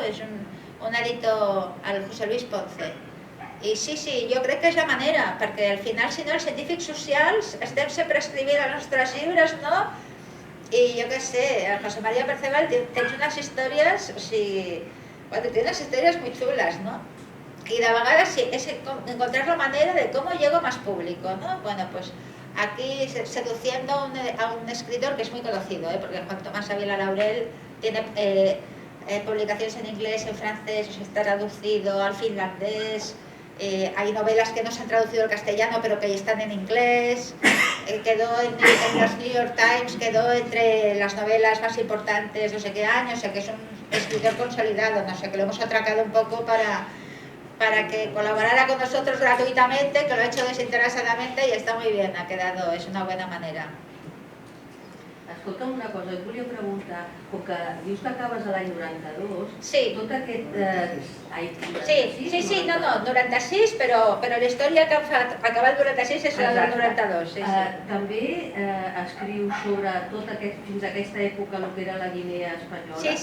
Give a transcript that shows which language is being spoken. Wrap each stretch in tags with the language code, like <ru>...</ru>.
<ca>És un editor, el José Luis Ponce. I sí, jo crec que és la manera, perquè al final, si no, els científics socials estem sempre escrivint els nostres llibres, no? I jo què sé, el José María Perceval tens unes històries, o sigui, té unes històries</ca> <es>muy chulas, ¿no? Y</es> <ca>de vegades</ca> <es>sí, es encontrar la manera de cómo llego a más público, ¿no? Bueno, pues aquí seduciendo a un escritor que es muy conocido, porque Juan Tomás Ávila Laurel tiene publicaciones en inglés, en francés, está traducido al finlandés, hay novelas que no se han traducido al castellano pero que están en inglés, quedó en los New York Times, quedó entre las novelas más importantes no sé qué año, o sea que es un escritor consolidado, no sé, que lo hemos atracado un poco para que colaborara con nosotros gratuitamente, que lo ha hecho desinteresadamente y está muy bien, ha quedado, es una buena manera.</es> <ca>Escolta'm una cosa, et volia preguntar, com que dius que acabes l'any 92, sí. Tot aquest... Sí, no, 96, però la història que fa acabar el 96 és la del 92. També escrius sobre tot aquest, fins a aquesta època, el que era la Guinea espanyola?</ca>